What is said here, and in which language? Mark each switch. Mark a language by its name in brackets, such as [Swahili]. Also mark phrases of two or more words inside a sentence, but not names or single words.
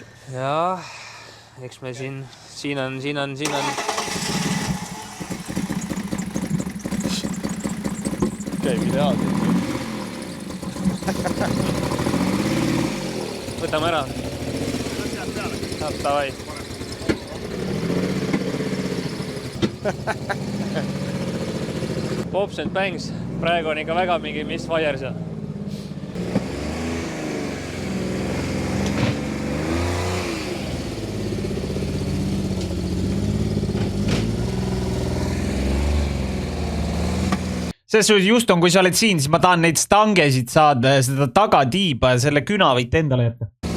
[Estonian] Ja, eks me siin on ideaalselt. Võtame ära. Davai. [English] Pops and Bangs. [Estonian] Praegu on ikka väga mingi misfire seal. Selles suhtes just on, kui sa oled siin, siis ma tahan neid stangesid saada ja seda tagatiiba ja selle küna võite endale jätta.